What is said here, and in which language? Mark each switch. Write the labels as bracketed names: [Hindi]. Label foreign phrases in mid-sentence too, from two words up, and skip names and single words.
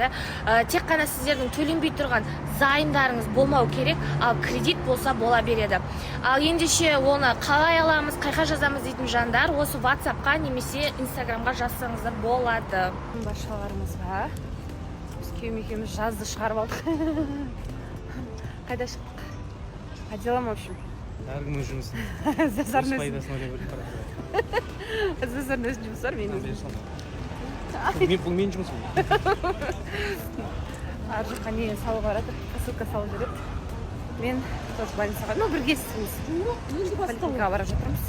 [Kazakh] Тек қана сіздердің төленбей тұрған зайымдарыңыз болмау керек, ал кредит болса бола береді. Ал ендеше оны қалай аламыз, қайқа жазамыз дейтін жандар, осы WhatsApp-қа немесе Instagram-ға жазсаңыздар болады. Баршаларымызға күйеуім екеуміз жазды шығарып алдық. Қайда шықтық? [Russian] По делам, в общем. [Kazakh] Әркім өз жұмысын. Өз пайдасын ойлап бөліп барады. Өздерінің өз жұмысы бар, менің өзім. Бұл менің жұмысым. Ар жаққа не салуға барады, посылка салып жүреді. Мен тоже больницаға, бірге істейміз. Поликлиникаға барып жатырмыз.